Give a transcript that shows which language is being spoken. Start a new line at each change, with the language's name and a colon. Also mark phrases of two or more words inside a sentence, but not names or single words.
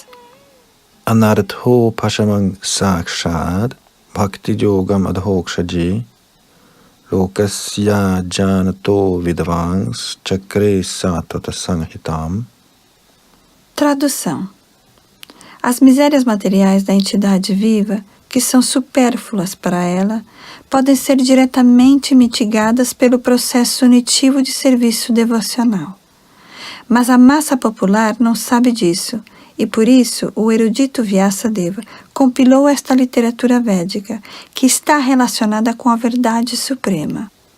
Sanskrit: अनर्थो पशमङ् साक्षद् भक्ति योगम् अधोक्षजि लोकस्य जनतो विद्वान्स् चक्रे सतत संहितम्.
Portuguese: Tradução. As misérias materiais da entidade viva, que são supérfluas para ela, podem ser diretamente mitigadas pelo processo unitivo de serviço devocional. Mas a massa popular não sabe disso, e por isso o erudito Vyasadeva compilou esta literatura védica, que está relacionada com a verdade suprema.